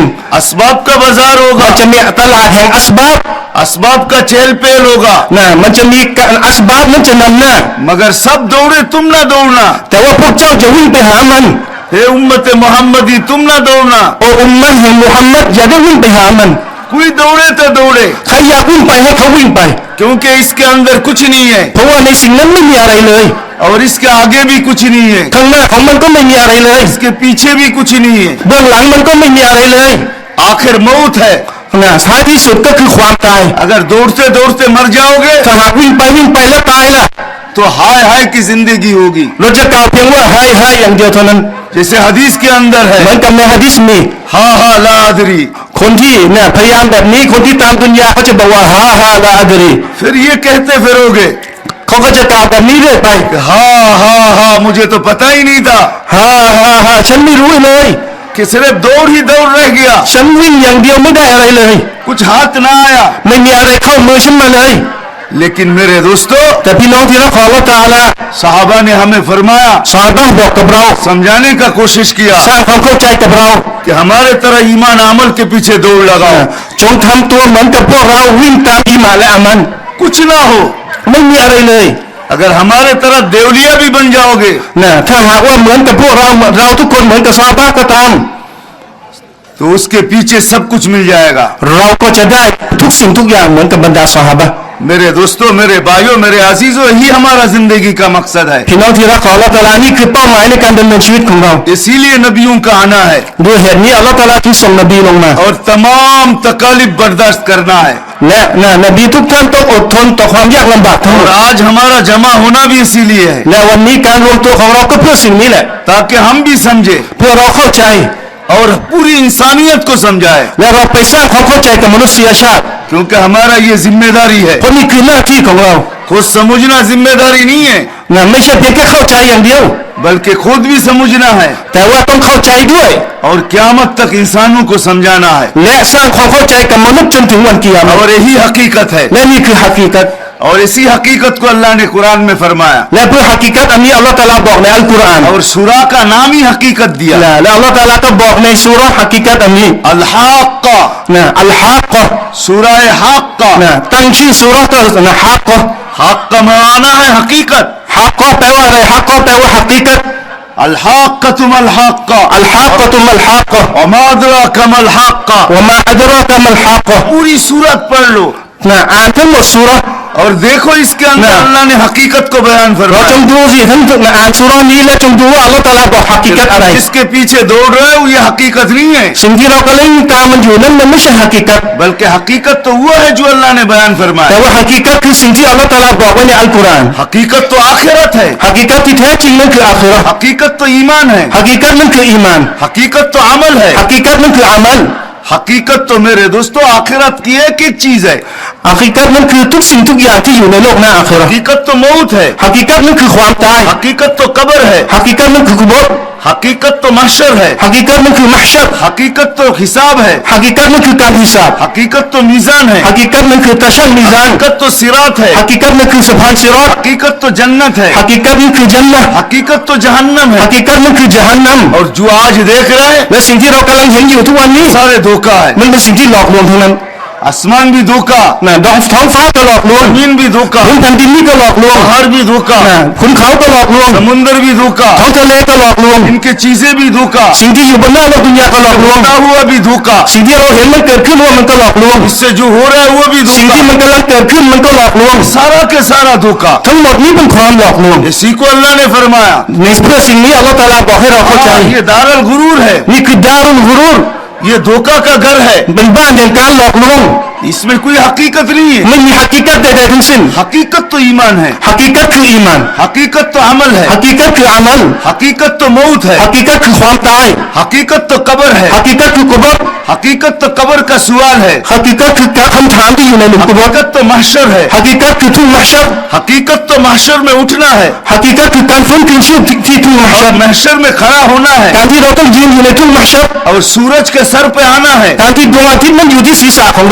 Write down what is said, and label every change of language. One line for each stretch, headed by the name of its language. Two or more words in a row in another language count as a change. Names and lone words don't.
Hindi: असबाब का बाजार
Thai: มัน
Hindi: होगा
Thai: จะมีตลาดแห่งอัสบับ
Hindi: असबाब का चहल पहल होगा
Thai: นะมันจะมีอัสบับนั้นจะนำหน้า
Hindi: मगर सब दौड़े तुम ना दौड़ना
Thai: แต่ว่าพวกเจ้าจะวิ่งไปหามัน
Hindi: हे उम्मत मोहम्मदी तुम ना दौड़ना
Thai: โอ้อุมมะห์แห่งมุฮัมมัดอย่าได้วิ่งไปหามัน
Hindi: कोई दौड़े तो दौड़े
Thai: ใครอยากวิ่งไปให้เขาวิ่งไป
Hindi: क्योंकि इसके अंदर कुछ नहीं है
Thai: เพราะว่าในสิ่งนั้นไม่มีอะไรเลย
Hindi: और इसके आगे भी कुछ नहीं है
Thai: ข้างหน้าของมันก็ไม่มีอะไรเลย
Hindi: इसके पीछे भी कुछ नहीं है
Thai: เบื้องหลังมันก็ไม่มีอะไรเลย
Hindi: आखिर मौत है
Thai: นะท้ายที่สุดก็คือความตาย
Hindi: अगर दौड़ते दौड़ते मर जाओगे
Thai: ถ้าหากวิ่งไปแล้วตายล่ะ
Hindi: तो हाय हाय की जिंदगी होगी
Thai: เราจะกล่าวเพียงว่าให้อย่างเดียวเท่านั้น
Hindi: जैसे हदीस के अंदर
Thai: เหมื
Hindi: है
Thai: อนกับในหะดีษมี
Arabic: هاه هاه لا أدري
Thai: คนที่เนี่ยพยายามแบบนี้คนที่ตามดุนยาเขาจะบอกว่า
Arabic: هاه هاه لا أدري
Hindi: फिर ये कहते फिरोगे
Thai: เขาก็จะกล่าวแบบนี้เรื่อยไป
Hindi: कि हाँ हाँ हाँ मुझे तो पता ही नहीं था
Thai: ฮาฮาฮาฉันไม่รู้เลย
Hindi: कि सिर्फ दौड़ ही दौड़ रह गया
Thai: ฉันวิ่งอย่างเดียวไม่ได้อะไรเลย
Hindi: कुछ हाथ ना आया
Thai: ไม่มีอะไรเข้ามือฉันมาเลย
Hindi: लेकिन मेरे दोस्तों
Thai: แต่พี่น้องที่รักของอัลเลาะห์ตะอาลา
Hindi: साहबा ने हमें फरमाया
Thai: ซอฮาบะห์บอกกับเรา
Hindi: समझाने का कोशिश किया
Thai: สร้างความเข้าใจกับเรา
Hindi: कि हमारे तरह ईमान अमल के पीछे दौड़ लगाओ
Thai: จงทำตัวเหมือนกับพวกเราวิ่งตามอีหม่านและอามัน
Hindi: कुछ ना हो
Thai: ไม่มีอะไรเลย
Hindi: अगर हमारे तरह देवलिया भी बन जाओगे
Thai: นะถ้าหากว่าเหมือนกับพวกเราทุกคนเหมือนกับซอฮาบะห์ก็ตาม
Hindi: तो उसके पीछे सब कुछ मिल जाएगा
Thai: เราก็จะได้ทุกสิ่งทุกอย่างเหมือนกับบรรดาซอฮาบะห์
Hindi: मेरे दोस्तों मेरे भाइयों मेरे अजीजों यही हमारा जिंदगी का मकसद है
Thai: พี่น้องที่รักของอัลเลาะห์ตะอาลานี่คือเป้าหมายในการดำเนินชีวิตของเรา
Hindi: इसीलिए नबियों का आना है
Thai: ด้วยเหตุนี้อัลเลาะห์ตะอาลาจึงส่งนบีลงมา
Hindi: और तमाम तकालीफ बर्दाश्त करना है
Thai: และนบีทุกท่านต้องอดทนต่อความยากลำบากทั้งหม
Hindi: और
Thai: ด
Hindi: आज हमारा जमा होना भी इसीलिए है
Thai: และวันนี้การรวมตัวของเราก็เพื่อสิ่งนี้แหละ
Hindi: ताकि हम भी समझे
Thai: เพื่อเราเข้าใจ
Hindi: और पूरी इंसानियत को समझाए
Thai: และเราไปสร้างความเข้าใจกับมนุษยชาติ
Hindi: क्योंकि हमारा ये जिम्मेदारी है
Thai: เพราะนี่คือหน้าที่ของเรา
Hindi: खुद समझना जिम्मेदारी नहीं है
Thai: นะไม่ใช่เพียงแค่เข้าใจอย่างเดียว
Hindi: बल्कि खुद भी समझना है
Thai: แต่ว่าต้องเข้าใจด้วย
Hindi: और क़यामत तक इंसानों को समझाना है
Thai: และสร้างความเข้าใจกับมนุษย์จนถึงวันกิยามะห์
Hindi: और यही हकीकत है
Thai: และนี่คือฮะกีกัต
Hindi: और इसी हकीकत को अल्लाह ने कुरान में फरमाया
Thai: และเพื่อฮะกีกัตอันนี้อัลเลาะห์ตะอาลาบอกในอัลกุรอาน
Hindi: और सूरा का नाम ही हकीकत दिया
Thai: และอัลเลาะห์ตะอาลาก็บอกในซูเราะห์ฮะกีกัตอันนี้
Hindi: अल हाक्का
Thai: นะอัลฮักกะห์
Hindi: सूरा हाक्का
Thai: นะตั้งชื่อซูเราะห์ก็นะฮักกะห์
Hindi: हाक्का माना है हकीकत
Thai: ฮักกะห์แปลว่าอะไรฮักกะห์แปลว่าฮะกีกัต
Arabic: الحاقة ما الحاقة الحاقة ما الحاقة وما أدراك ما الحاقة وما أدراك ما الحاقة
Hindi: पूरी सूरत पढ़ लो
Thai: นะอ่านทั้งหมดซูเราะห์
Hindi: और देखो इसके अंदर ना। अल्लाह ने हकीकत को बयान
Thai: เรา
Hindi: फरमाया
Thai: จงดูสิท่านอ่านซูเราะห์นี้และจงดูว่าอัลเลาะห์ตะอาลาบอกฮะกีกัตอะไร
Hindi: जिसके पीछे दौड़ रहे हो ये हकीकत नहीं है
Thai: สิ่งที่เรากำลังตามมันอยู่นั้นมันไม่ใช่ฮะกีกัต
Hindi: बल्कि हकीकत तो वो है जो अल्लाह ने बयान
Thai: แต่
Hindi: फरमाया
Thai: ว่าฮะกีกัตคือสิ่งที่อัลเลาะห์ตะอาลาบอกไว้ในอัลกุรอาน
Hindi: हकीकत तो आखिरत है
Thai: ฮะกีกัตที่แท้จริงนั่นคืออาคิเราะห์
Hindi: हकीकत तो ईमान है
Thai: ฮะกีกัตนั่นคืออีหม่าน
Hindi: हकीकत तो अमल है
Thai: ฮะกีกัตนั่นคืออามัล
Hindi: हकीकत तो मेरे दोस्तों आखिरत की एक एक चीज है
Thai: ฮะกีกัตนั่นคือทุกสิ่งทุกอย่างที่อยู่ในโลกหน้าอาคิเราะห์
Hindi: हकीकत तो मौत है
Thai: ฮะกีกัตนั่นคือความตาย
Hindi: हकीकत तो कब्र है
Thai: ฮะกีกัตนั่นคือกุโบร์
Hindi: हकीकत तो महशर है
Thai: ฮะกีกัตนั่นคือมัหชัร
Hindi: हकीकत तो हिसाब है
Thai: ฮะกีกัตนั่นคือการฮิซาบ
Hindi: हकीकत तो मीजान है
Thai: ฮะกีกัตนั่นคือตะชั่งมีซาน
Hindi: हकीकत तो सिरात है
Thai: ฮะกีกัตนั่นคือสะพานซิรอต
Hindi: हकीकत तो जन्नत है
Thai: ฮะกีกัตนั่นคือจันนะห์
Hindi: हकीकत तो जहन्नम
Thai: ฮะ
Hindi: है
Thai: กีกัตนั่นคือญะฮันนัม
Hindi: और जो आज देख रहे हैं
Thai: และสิ่งที่เรากำลังเห็นอยู่ทุกวันนี้
Hindi: सारे धोखा है
Thai: มันเป็นสิ่งที่หลอกลวงทั้งนั้น
Hindi: आसमान भी धोखा
Thai: นะท้องฟ้าก็หลอกลวง
Hindi: जमीन भी धोखा
Thai: พื้นแผ่นดินนี่ก็หลอกลวง
Hindi: पहाड़ भी धोखा
Thai: นะขุนเขาก็หลอกลวง
Hindi: समुंदर भी धोखा
Thai: ท้องทะเลก็หลอกลวง
Hindi: इनके चीजें भी धोखा
Thai: สิ่งที่อยู่บนหน้าโลกดุนยาก็หลอกลวง
Hindi: होता हुआ भी धोखा
Thai: สิ่งที่เราเห็นมันเกิดขึ้นว่ามันก็หลอกลวง
Hindi: इससे जो हो रहा है वो भी
Thai: สิ่งที่
Hindi: धोखा
Thai: มันกำลังเกิดขึ้นมันก็หลอกลวง
Hindi: सारा के सारा धोखा
Thai: ทั้งหมดนี้เป็นความหลอกลวง
Hindi: इसी को अल्लाह ने फरमाया
Thai: ในเพื่อสิ่งนี้อัลเลาะห์ตะอาลาบอกให้เราเข้าใจ
Hindi: ये
Arabic: دار الغرور
Hindi: है
Thai: นี่คือ
Arabic: دار الغرور
Hindi: ये धोखा का घर है
Thai: เป็นบ้านแห่งการหลอกลวง
Hindi: इसमें कोई हकीकत नहीं है
Thai: ไม่มีฮะกีกัตใดๆทั้งสิ้น
Hindi: हकीकत तो ईमान है
Thai: ฮะกีกัตคืออีหม่าน
Hindi: हकीकत तो अमल है
Thai: ฮะกีกัตคืออามัล
Hindi: हकीकत तो मौत है
Thai: ฮะกีกัตคือความตาย
Hindi: हकीकत तो कब्र है
Thai: ฮะกีกัตคือกุโบร์
Hindi: हकीकत तो कब्र का सवाल है
Thai: ฮะกีกัตคือคำถามที่อยู่ในหลุมกุโบร์
Hindi: हकीकत तो महशर है
Thai: ฮะกีกัตคือทุ่งมัหชัร
Hindi: हकीकत तो महशर में उठना है
Thai: ฮะกีกัตคือการฟื้นคืนชีพที่ทุ่งมัหชั
Hindi: और
Thai: ร
Hindi: महशर में खड़ा होना है
Thai: การที่เราต้องยืนอยู่ในทุ่งมัหชัร
Hindi: और सूरज के सर पे आना है
Thai: การที่ดวงอาทิตย์นั้นอยู่ที่ศีรษะของเรา